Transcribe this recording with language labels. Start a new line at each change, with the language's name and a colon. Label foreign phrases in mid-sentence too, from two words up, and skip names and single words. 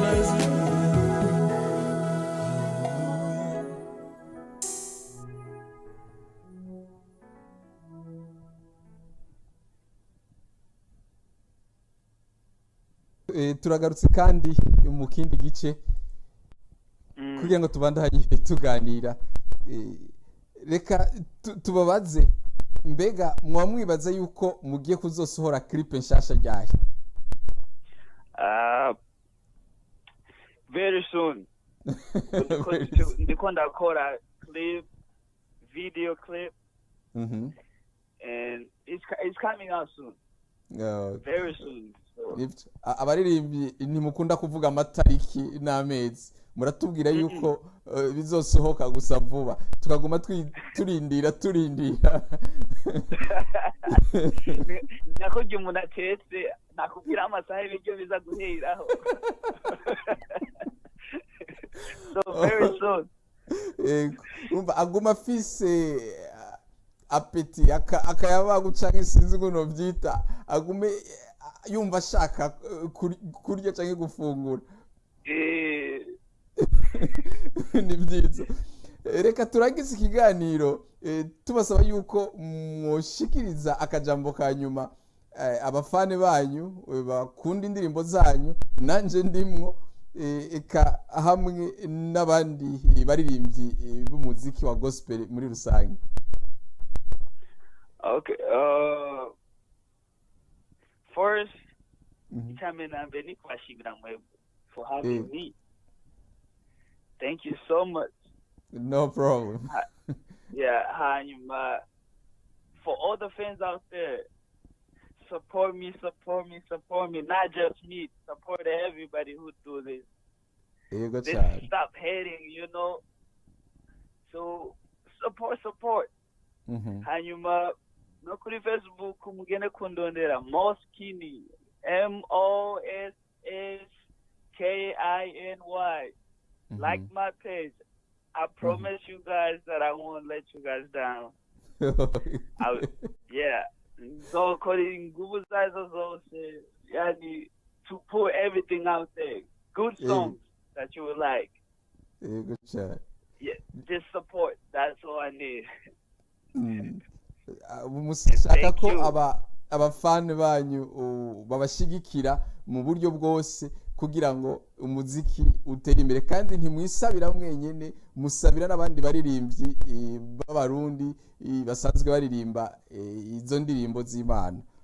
Rundi: turagarutse kandi mu kindi gice kugira ngo tubandanye tuganira reka tubabaze mbega mwamwibaza yuko mugiye kuzosohora clip nshasha ryahe?
English: Very soon.
Rundi: Ndiko ndakora clip,
English: video clip. And it's coming out soon. Very soon. So.
Rundi: Abaririmbyi ntimukunda kuvuga amatariki n'amezi, muratubwira yuko bizosohoka gusa vuba, tukaguma turindira nakujya umuntu atetse nakubwira amasaha y'ibyo biza guheraho.
English: So very soon.
Rundi: Umva aguma afise apeti akayabagu canke sinzi ngo no byita, agume yumva ashaka kurya canke gufungura. Ni byiza. Reka turagize ikiganiro tubasaba yuko mwoshikiriza akajambo ka nyuma abafane banyu bakunda indirimbo zanyu, nanje ndimwo eka hamwe n'abandi baririmbyi b'umuziki wa gospel muri rusange.
English: Okay, first, Chaminambeni Kwashigramwe for having me. Thank you so much. No problem. Yeah, for all the fans out there, support me. Not just me, support everybody who do this. Stop hating, So support.
Rundi: Hanyuma no kuri Facebook mugende kundondera Moskini, MOSSKINY.
English: Like my page. I promise you guys that I won't let you guys down. Yeah. So calling Google size also to put everything out there. Good songs that you would like. Good chat. Yeah, just support. That's all I need.
Rundi: Mushaka ko abafani banyu babashigikira mu buryo bwose kugira ngo umuziki utere imbere, kandi ntimwisabira mwenyene, musabira n'abandi baririmbyi b'abarundi basanzwe baririmba izo ndirimbo z'Imana.